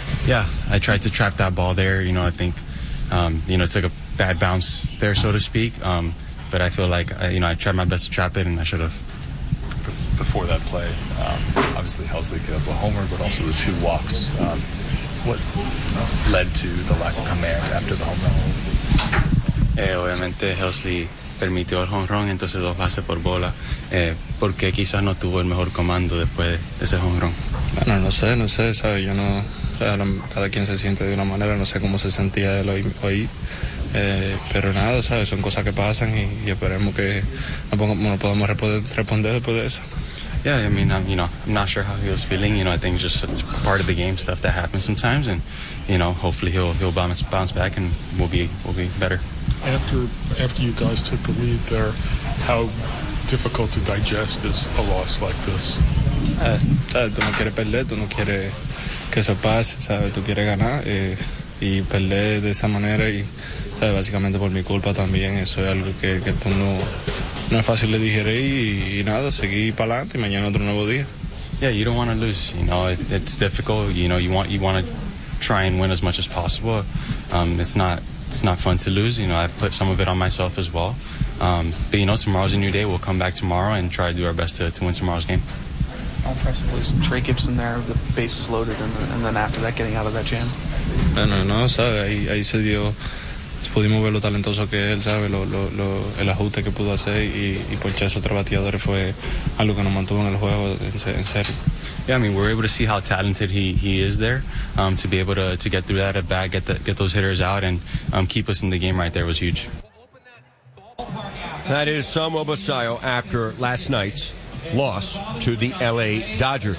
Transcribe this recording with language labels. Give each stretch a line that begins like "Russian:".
English: Yeah, I tried to trap that ball there. You know, I think, it took a bad bounce there, so to speak. But I feel like, I tried my best to trap it, and I should have. Before that play, obviously Helsley gave up a homer, but also the two walks. What led to the lack of command after the home run?
Spanish: Obviamente Helsley permitió el home run, entonces dos bases por bola. Porque quizás no tuvo el mejor comando después de ese home run. Bueno, no sé, sabe, yo no. Cada quien se siente de una manera, no sé cómo se sentía él hoy. Pero nada, ¿sabes? Son cosas que pasan y esperemos que no podamos responder después de eso.
English: Yeah, I mean, I'm not sure how he was feeling. I think just part of the game, stuff that happens sometimes. And, hopefully he'll bounce back and we'll be better. After you guys took the lead there, how difficult to digest is a loss like this?
Spanish: Tú no quieres perder, tú no quieres que eso pase, ¿sabes? Tú quieres ganar y perder de esa manera y... ¿sabes? Básicamente por mi culpa también, eso es algo que tú no es fácil de digerir y nada, seguí para adelante y mañana otro nuevo día.
English: Yeah, you don't want to lose, it's difficult, you want to try and win as much as possible. It's not fun to lose, I put some of it on myself as well. But tomorrow's a new day, we'll come back tomorrow and try to do our best to win tomorrow's game. How impressive was Trey Gibson there, the bases loaded, and then after that getting out of that jam?
Spanish: No, ¿sabes? Ahí se dio... pudimos ver lo talentoso que es él, ¿sabes? Lo el ajuste que pudo hacer y por eso otro bateador fue algo que nos mantuvo en el juego en serio.
English: Yeah, we were able to see how talented he is there, to be able to get through that at bat, get those hitters out and keep us in the game right there was huge. That is Samuel Basayo after last night's loss to the LA Dodgers.